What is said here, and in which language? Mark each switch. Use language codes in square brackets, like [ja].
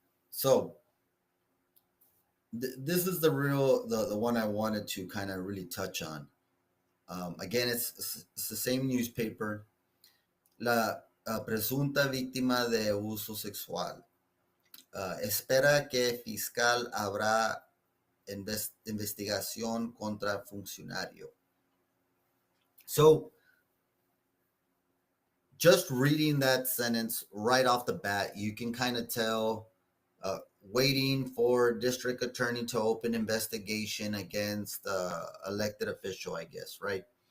[en] So this is the one I wanted to kind of really touch on. Again, it's the same newspaper. [es] La presunta víctima de abuso sexual. Espera que fiscal habrá investigación contra funcionario. [en] So, just reading that sentence right off the bat, you can kind of tell, waiting for district attorney to open investigation against elected official, I guess, right?